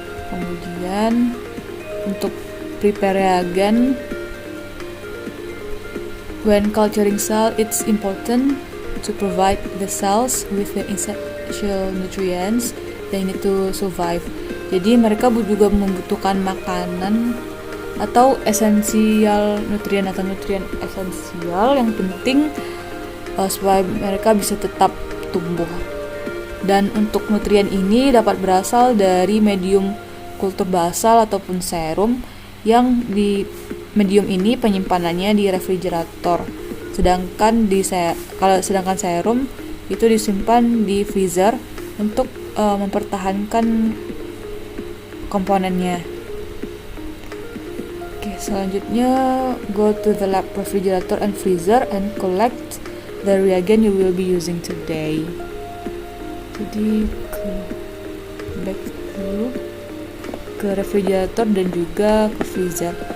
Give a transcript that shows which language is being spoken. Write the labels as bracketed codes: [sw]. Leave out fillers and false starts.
[id] Kemudian untuk [en] prepare reagen, when culturing cell, it's important to provide the cells with the essential nutrients they need to survive. [id] Jadi mereka juga membutuhkan makanan atau esensial nutrien atau nutrien esensial yang penting supaya mereka bisa tetap tumbuh. Dan untuk nutrien ini dapat berasal dari medium kultur basal ataupun serum, yang di medium ini penyimpanannya di refrigerator. Sedangkan serum itu disimpan di freezer untuk mempertahankan komponennya. Oke, selanjutnya [en] go to the lab refrigerator and freezer and collect the reagent you will be using today. [id] Jadi back dulu ke refrigerator dan juga ke freezer.